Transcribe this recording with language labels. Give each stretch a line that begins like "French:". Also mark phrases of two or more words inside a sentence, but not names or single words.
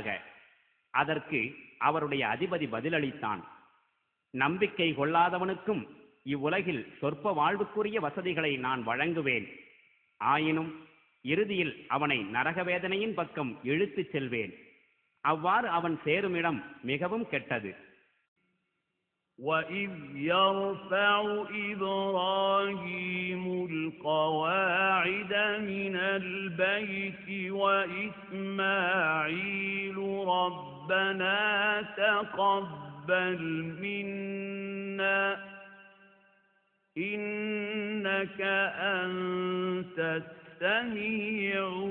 Tamil: அதற்கு அவருடைய அதிபதி பதிலளித்தான், நம்பிக்கை கொள்ளாதவனுக்கும் இவ்வுலகில் சொற்ப வாழ்வுக்குரிய வசதிகளை நான் வழங்குவேன். ஆயினும் இறுதியில் அவனை நரகவேதனையின் பக்கம் இழுத்துச் செல்வேன். அவ்வாறு அவன் சேருமிடம் மிகவும் கெட்டது.
Arabic: وَإِذْ يَرْفَعُ إِبْرَاهِيمُ الْقَوَاعِدَ مِنَ الْبَيْتِ وَإِسْمَاعِيلُ رَبَّنَا تَقَبَّلْ مِنَّا إِنَّكَ أَنْتَ السَّمِيعُ